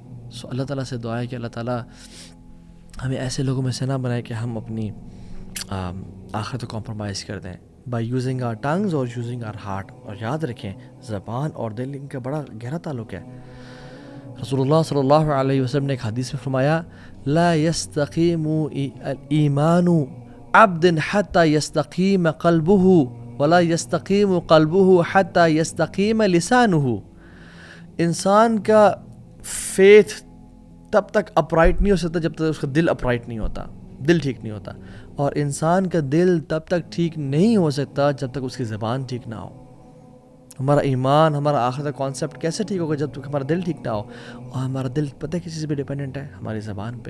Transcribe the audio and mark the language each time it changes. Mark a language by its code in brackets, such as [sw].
[ur] سو اللہ تعالیٰ سے دعا ہے کہ اللہ تعالیٰ ہمیں ایسے لوگوں میں سے نہ بنائے کہ ہم اپنی آخرت کو کمپرومائز کر دیں [en] By using our tongues اور using our heart. [ur] اور یاد رکھیں زبان اور دل ان کا بڑا گہرا تعلق ہے. رسول اللہ صلی اللہ علیہ وسلم نے ایک حدیث میں فرمایا [ar] لا یستقیم الایمان عبد حتى يستقيم قلبه ولا يستقيم قلبه حتى يستقيم لسانه. [ur] انسان کا فیتھ تب تک اپرائٹ نہیں ہو سکتا جب تک اس کا دل اپرائٹ نہیں ہوتا، دل ٹھیک نہیں ہوتا، اور انسان کا دل تب تک ٹھیک نہیں ہو سکتا جب تک اس کی زبان ٹھیک نہ ہو. ہمارا ایمان، ہمارا آخرت کا کانسیپٹ کیسے ٹھیک ہوگا جب تک ہمارا دل ٹھیک نہ ہو؟ اور ہمارا دل پتہ ہے کس چیز پہ ڈیپینڈنٹ ہے؟ ہماری زبان پہ.